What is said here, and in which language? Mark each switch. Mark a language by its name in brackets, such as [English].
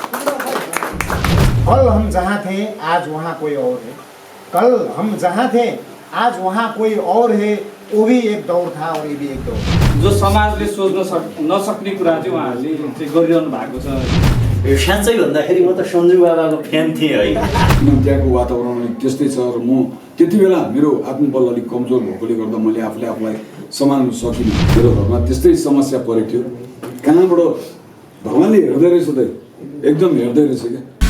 [Hindi] कल हम जहाँ थे आज वहाँ कोई और है। कल हम जहाँ थे आज वहाँ कोई और है। वो भी एक दौर था और ये भी एक दौर। [Nepali] जो समाजले सोच्न नसक्ने कुरा चाहिँ उहाँहरूले चाहिँ गरिरहनु भएको छ। साँच्चै भन्दाखेरि म त सञ्जु बाबाको फ्यान थिएँ है। त्यहाँको वातावरण त्यस्तै छ र म त्यति बेला मेरो आत्मबल अलिक कमजोर भएकोले गर्दा मैले आफूलाई सम्हाल्न सकिनँ। मेरो घरमा त्यस्तै समस्या परेको थियो। कहाँबाट भगवान्ले हेर्दै रहेछ त, एकदम हेर्दै रहेछ क्या।